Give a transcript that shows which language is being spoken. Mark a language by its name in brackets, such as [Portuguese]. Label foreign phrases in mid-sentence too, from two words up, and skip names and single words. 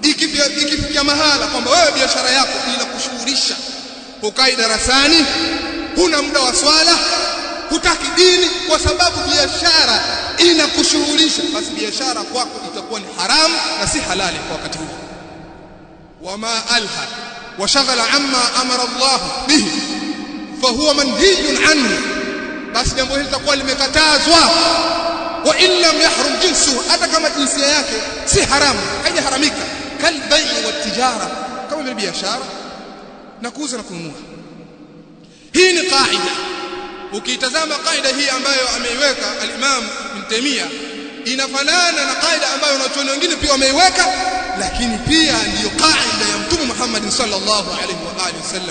[Swahili] Ikifikia mahala kwamba wewe biashara yako inakushughulisha, ukai darasani, huna muda wa swala, hutaki dini kwa sababu biashara inakushughulisha, basi biashara kwako itakuwa ni haramu na si halali kwa wakati huo. [Arabic] وما ألهى وشغل عما أمر الله به فهو منهي عنه, [Swahili] basi jambo hili litakuwa limekatazwa. [Arabic] وإن لم يحرم جنسه, [Swahili] hata kama jinsia yake si haramu, haijaharamika. [Arabic] كالبيع والتجارة, [Swahili] kama vile biashara na kuuza na kununua. Hii ni kaida. Ukitazama kaida hii ambayo ameiweka al-Imam Ibn Taymiyyah, inafanana na kaida ambayo wanachuoni wengine pia wameiweka, lakini pia ndiyo kaida ya Mtume Muhammad [Arabic] صلى الله عليه وعلى آله وسلم.